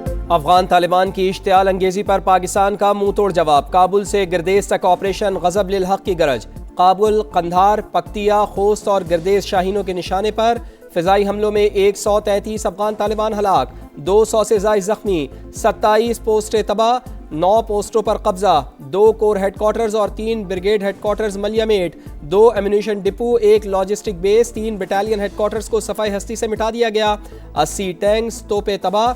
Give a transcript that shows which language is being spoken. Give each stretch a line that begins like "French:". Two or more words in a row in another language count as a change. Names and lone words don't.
Urdu: افغان طالبان کی اشتعال انگیزی پر پاکستان کا منہ توڑ جواب، کابل سے گردیز تک آپریشن غضب للحق کی گرج، کابل، قندھار، پکتیا، خوست اور گردیز شاہینوں کے نشانے پر فضائی حملوں میں 133 افغان طالبان ہلاک، 200 سے زائد زخمی، 27 پوسٹیں تباہ، 9 پوسٹوں پر قبضہ، 2
English: corps headquarters
Urdu: اور 3
English: brigade headquarters
Urdu: ملیہ میٹ، 2
English: ammunition depot,
Urdu: 1
English: logistic base,
Urdu: 3
English: battalion headquarters
Urdu: کو صفائی ہستی سے مٹا دیا گیا، 80 ٹینکس، توپیں تباہ۔